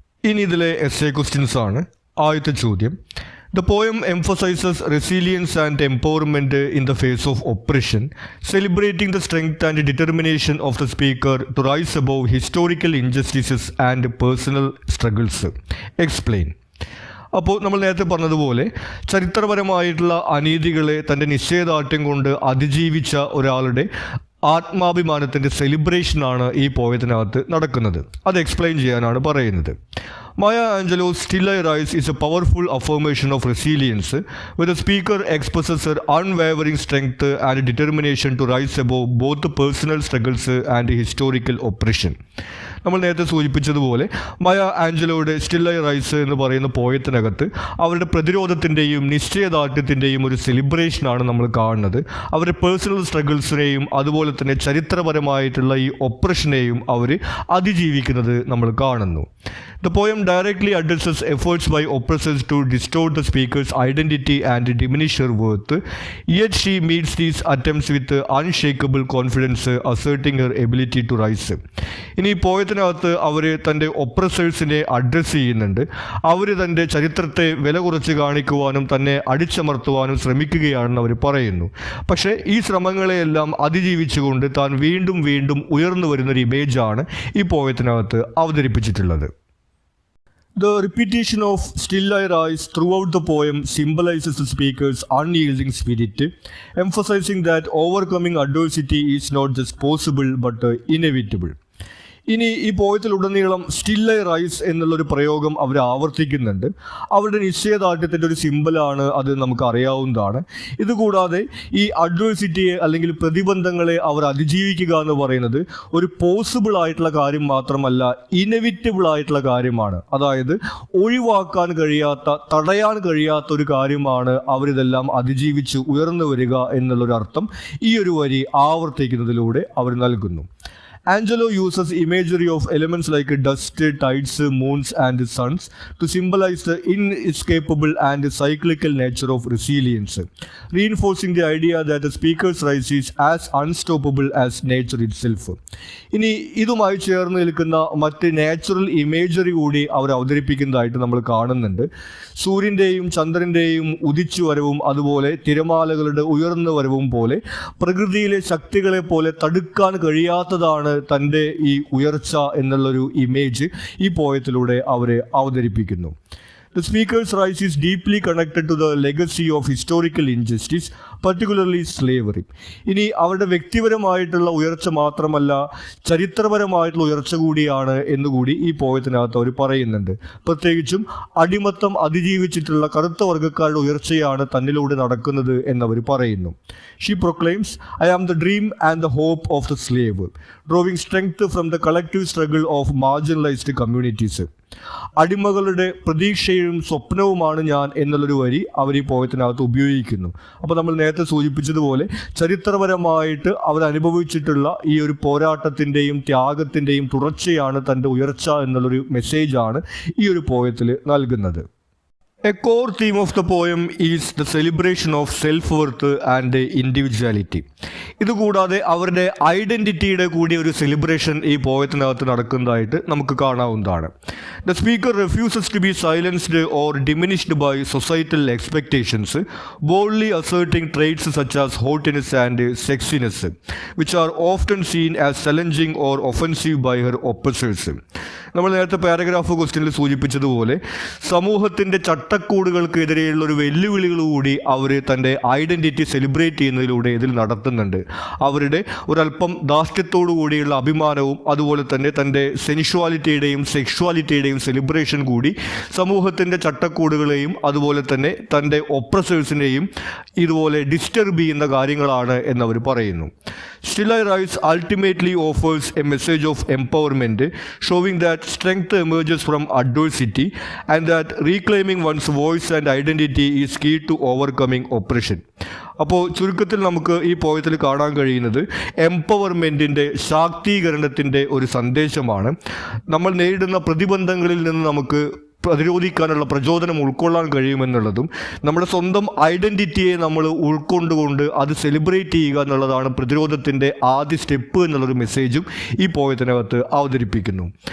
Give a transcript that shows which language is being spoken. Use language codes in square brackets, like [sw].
[ml] ഇനി ഇതിലെ essay questions ആണ്. ആദ്യത്തെ ചോദ്യം: [en] The poem emphasizes resilience and empowerment in the face of oppression, celebrating the strength and determination of the speaker to rise above historical injustices and personal struggles. Explain. [ml] അപ്പോൾ നമ്മൾ നേരത്തെ പറഞ്ഞതുപോലെ ചരിത്രപരമായിട്ടുള്ള അനീതികളെ തൻ്റെ നിശ്ചയദാർഢ്യം കൊണ്ട് അതിജീവിച്ച ഒരാളുടെ ആത്മാഭിമാനത്തിൻ്റെ സെലിബ്രേഷനാണ് ഈ പോയത്തിനകത്ത് നടക്കുന്നത്. അത് എക്സ്പ്ലെയിൻ ചെയ്യാനാണ് പറയുന്നത്. [en] Maya Angelou's Still I Rise is a powerful affirmation of resilience, where the speaker expresses her unwavering strength and determination to rise above both personal struggles and historical oppression. [ml] നമ്മൾ നേരത്തെ സൂചിപ്പിച്ചതുപോലെ മയ ആഞ്ചലോയുടെ സ്റ്റിൽ ഐ റൈസ് എന്ന് പറയുന്ന പോയത്തിനകത്ത് അവരുടെ പ്രതിരോധത്തിൻ്റെയും നിശ്ചയദാർഢ്യത്തിൻ്റെയും ഒരു സെലിബ്രേഷനാണ് നമ്മൾ കാണുന്നത്. അവരുടെ പേഴ്സണൽ സ്ട്രഗിൾസിനെയും അതുപോലെ തന്നെ ചരിത്രപരമായിട്ടുള്ള ഈ ഒപ്രഷനെയും അവർ അതിജീവിക്കുന്നത് നമ്മൾ കാണുന്നു. [en] The poem directly addresses efforts by oppressors to distort the speaker's identity and diminish her worth, yet she meets these attempts with unshakable confidence, asserting her ability to rise. [ml] ഇനി ഈ പോയത്തിനകത്ത് അവർ തൻ്റെ ഒപ്രസേഴ്സിനെ അഡ്രസ്സ് ചെയ്യുന്നുണ്ട്. അവർ തൻ്റെ ചരിത്രത്തെ വില കുറച്ച് കാണിക്കുവാനും തന്നെ അടിച്ചമർത്തുവാനും ശ്രമിക്കുകയാണെന്ന് അവർ പറയുന്നു. പക്ഷേ ഈ ശ്രമങ്ങളെയെല്ലാം അതിജീവിച്ചുകൊണ്ട് താൻ വീണ്ടും വീണ്ടും ഉയർന്നു വരുന്നൊരു ഇമേജാണ് ഈ പോയത്തിനകത്ത് അവതരിപ്പിച്ചിട്ടുള്ളത്. [en] The repetition of Still I Rise throughout the poem symbolizes the speaker's unyielding spirit, emphasizing that overcoming adversity is not just possible but inevitable. [ml] ഇനി ഈ പോയത്തിലുടനീളം സ്റ്റിൽ ഐ റൈസ് എന്നുള്ളൊരു പ്രയോഗം അവർ ആവർത്തിക്കുന്നുണ്ട്. അവരുടെ നിശ്ചയദാർഢ്യത്തിൻ്റെ ഒരു സിമ്പലാണ് അത്, നമുക്ക് അറിയാവുന്നതാണ്. ഇതുകൂടാതെ ഈ അഡ്വേഴ്സിറ്റിയെ അല്ലെങ്കിൽ പ്രതിബന്ധങ്ങളെ അവർ അതിജീവിക്കുക എന്ന് പറയുന്നത് ഒരു പോസിബിൾ ആയിട്ടുള്ള കാര്യം മാത്രമല്ല, ഇനെവിറ്റബിൾ ആയിട്ടുള്ള കാര്യമാണ്. അതായത് ഒഴിവാക്കാൻ കഴിയാത്ത, തടയാൻ കഴിയാത്ത ഒരു കാര്യമാണ് അവരിതെല്ലാം അതിജീവിച്ച് ഉയർന്നു വരിക എന്നുള്ളൊരു അർത്ഥം ഈ ഒരു വരി ആവർത്തിക്കുന്നതിലൂടെ അവർ നൽകുന്നു. [en] Angelo uses imagery of elements like dust, tides, moons and suns to symbolize the inescapable and cyclical nature of resilience, reinforcing the idea that the speaker's rise is as unstoppable as nature itself. [ml] ഇനി ഇതുമായി ചേർന്ന് നിൽക്കുന്ന മറ്റ് natural imagery കൂടി അവർ അവതരിപ്പിക്കുന്നതായിട്ട് നമ്മൾ കാണുന്നുണ്ട്. സൂര്യൻ്റെയും ചന്ദ്രൻ്റെയും ഉദിച്ചു വരവും അതുപോലെ തിരമാലകളുടെ ഉയർന്നു വരവും പോലെ പ്രകൃതിയിലെ ശക്തികളെ പോലെ തടുക്കാൻ കഴിയാത്തതാണ് തൻ്റെ ഈ ഉയർച്ച എന്നുള്ളൊരു ഇമേജ് ഈ പോയത്തിലൂടെ അവരെ അവതരിപ്പിക്കുന്നു. [en] The speaker's rise is deeply connected to the legacy of historical injustice, particularly slavery. [ml] ഇനി അവരുടെ വ്യക്തിപരമായിട്ടുള്ള ഉയർച്ച മാത്രമല്ല, ചരിത്രപരമായിട്ടുള്ള ഉയർച്ച കൂടിയാണ് എന്നുകൂടി ഈ പോയത്തിനകത്ത് അവർ പറയുന്നുണ്ട്. പ്രത്യേകിച്ചും അടിമത്തം അതിജീവിച്ചിട്ടുള്ള കറുത്ത വർഗ്ഗക്കാരുടെ ഉയർച്ചയാണ് തന്നിലൂടെ നടക്കുന്നത് എന്നവർ പറയുന്നു. [en] She proclaims, "I am the dream and the hope of the slave, drawing strength from the collective struggle of marginalized communities." [ml] അടിമകളുടെ പ്രതീക്ഷയും സ്വപ്നവുമാണ് ഞാൻ എന്നുള്ളൊരു വരി അവർ ഈ പോയത്തിനകത്ത് ഉപയോഗിക്കുന്നു. അപ്പോൾ നമ്മൾ നേരത്തെ സൂചിപ്പിച്ചതുപോലെ ചരിത്രപരമായിട്ട് അവർ അനുഭവിച്ചിട്ടുള്ള ഈ ഒരു പോരാട്ടത്തിൻ്റെയും ത്യാഗത്തിൻ്റെയും തുടർച്ചയാണ് തൻ്റെ ഉയർച്ച എന്നുള്ളൊരു മെസ്സേജാണ് ഈ ഒരു പോയത്തിൽ നൽകുന്നത്. [en] A core theme of the poem is the celebration of self-worth and individuality. [ml] ഇതുകൂടാതെ അവരുടെ ഐഡൻറ്റിറ്റിയുടെ കൂടി ഒരു സെലിബ്രേഷൻ ഈ പോയത്തിനകത്ത് നടക്കുന്നതായിട്ട് നമുക്ക് കാണാവുന്നതാണ്. [en] The speaker refuses to be silenced or diminished by societal expectations, boldly asserting traits such as haughtiness and sexiness, which are often seen as challenging or offensive by her oppressors. [ml] നമ്മൾ നേരത്തെ paragraph ക്വസ്റ്റ്യനിൽ സൂചിപ്പിച്ചതുപോലെ സമൂഹത്തിൻ്റെ ചട്ട ചട്ടക്കൂടുകൾക്കെതിരെയുള്ള ഒരു വെല്ലുവിളികൾ കൂടി അവർ തൻ്റെ ഐഡൻറ്റിറ്റി സെലിബ്രേറ്റ് ചെയ്യുന്നതിലൂടെ ഇതിൽ നടത്തുന്നുണ്ട്. അവരുടെ ഒരല്പം ധാർഷ്ട്യത്തോടു കൂടിയുള്ള അഭിമാനവും അതുപോലെ തന്നെ തൻ്റെ സെൻഷ്വാലിറ്റിയുടെയും സെക്ഷുവാലിറ്റിയുടെയും സെലിബ്രേഷൻ കൂടി സമൂഹത്തിൻ്റെ ചട്ടക്കൂടുകളെയും അതുപോലെ തന്നെ തൻ്റെ ഒപ്രസേഴ്സിനെയും ഇതുപോലെ ഡിസ്റ്റർബ് ചെയ്യുന്ന കാര്യങ്ങളാണ് എന്നവർ പറയുന്നു. [en] Still I Rise ultimately offers a message of empowerment, showing that strength emerges from adversity and that reclaiming one's voice and identity is key to overcoming oppression. [ml] അപ്പോൾ ചുരുക്കത്തിൽ നമുക്ക് ഈ പോയത്തിൽ കാണാൻ കഴിയുന്നത് എംപവർമെൻറ്റിൻ്റെ ശാക്തീകരണത്തിൻ്റെ ഒരു സന്ദേശമാണ്. നമ്മൾ നേരിടുന്ന പ്രതിബന്ധങ്ങളിൽ നിന്ന് നമുക്ക് പ്രതിരോധിക്കാനുള്ള പ്രചോദനം ഉൾക്കൊള്ളാൻ കഴിയുമെന്നുള്ളതും നമ്മുടെ സ്വന്തം ഐഡൻറ്റിറ്റിയെ നമ്മൾ ഉൾക്കൊണ്ടുകൊണ്ട് അത് സെലിബ്രേറ്റ് ചെയ്യുക എന്നുള്ളതാണ് പ്രതിരോധത്തിൻ്റെ ആദ്യ സ്റ്റെപ്പ് എന്നുള്ളൊരു മെസ്സേജും ഈ പോയത്തിനകത്ത് അവതരിപ്പിക്കുന്നു.